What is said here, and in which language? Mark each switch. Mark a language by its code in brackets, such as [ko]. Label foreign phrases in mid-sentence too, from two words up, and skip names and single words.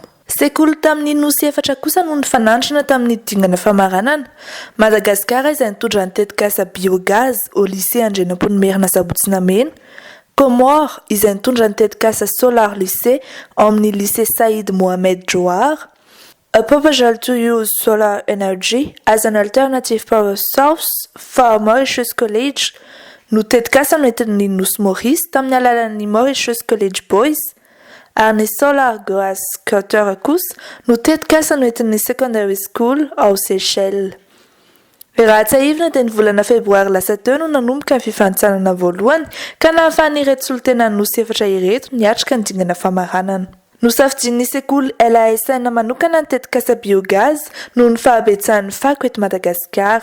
[mg] Sekoly tamin'ny nosy efatra kosa no nifanandrana tamin'ny dingana famaranana. Madagasikara izay nitondra ny tetikasa biogaz [fr] au lycée [mg] Andrianamponimerina Sabotsinamena. Comore izay nitondra ny tetikasa solar lycée ao amin'ny lycée Saïd Mohamed Johar. [en] A proposal to use solar energy as an alternative power source for Mauritius College [mg] no tetikasa noentin'ny nosy Maurice tamin'ny alalan'ny [en] Mauritius College Boys. [mg] Ary ny [en] solar gas cutter [mg] kosa no tetikasa noentin'ny [en] secondary school [mg] ao Seychelles. Raha tsy ahivina dia ny volana febroary lasa teo no nanomboka ny fifanitsanana voalohany ka nahafahan'ireto solotena nosy efatra ireto niatrika ny dingana famaranana. Nosafidian'ny sekoly LASN manokana ny tetikasa biogaz noho ny fahabetsahan'ny fako eto Madagasikara.